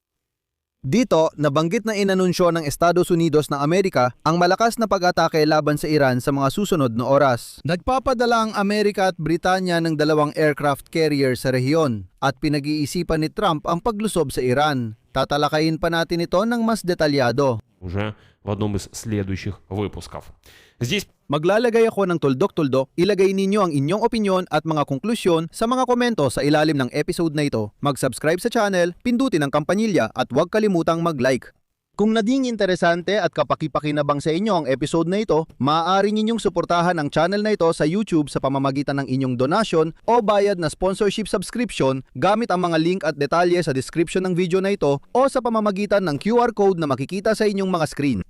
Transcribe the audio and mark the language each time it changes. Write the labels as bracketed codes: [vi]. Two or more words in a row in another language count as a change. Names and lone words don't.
[tl] Dito, nabanggit na inanunsyo ng Estados Unidos ng Amerika ang malakas na pag-atake laban sa Iran sa mga susunod na oras. Nagpapadala ang Amerika at Britanya ng 2 [en] aircraft carrier [tl] sa rehiyon at pinag-iisipan ni Trump ang paglusob sa Iran. Tatalakayin pa natin ito ng mas detalyado. [ru] Уже в одном из следующих выпусков. Здесь [tl] Maglalagay ako ng tuldok-tuldok, ilagay ninyo ang inyong opinyon at mga konklusyon sa mga komento sa ilalim ng episode na ito. Mag-subscribe sa channel, pindutin ang kampanilya at huwag kalimutang mag-like. Kung naging interesante at kapaki-pakinabang sa inyo ang episode na ito, maaari ninyong suportahan ang channel na ito sa YouTube sa pamamagitan ng inyong donasyon o bayad na [en] sponsorship subscription [tl] gamit ang mga link at detalye sa description ng video na ito o sa pamamagitan ng QR code na makikita sa inyong mga screen.